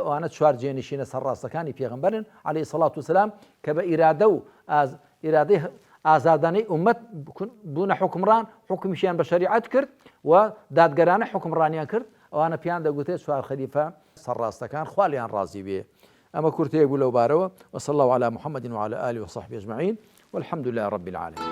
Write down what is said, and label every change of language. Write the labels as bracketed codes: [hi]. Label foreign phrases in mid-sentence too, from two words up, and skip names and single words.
[ckb] ئەوانە چوار جێنشینە سەرڕاستەکانی پێغەمبەرن [ar] عەلەیهی سەڵات وسەلام [ckb] کە بە ئیرادە و ئیرادەی ئازادانەی ئوممەت بوونە حکمڕان، حکمیشیان بە شەریعەت کرد و دادگەرانە حکمڕانیان کرد. ئەوانە پیان دەگوتێت چوار خەلیفە سەرڕاستەکان، خوا لیان ڕازی بێ. ئەمە کورتەیەک بوو لەو بارەوە. [ar] وصلى الله على محمد وعلى آله وصحبه أجمعين والحمد لله رب العالمين.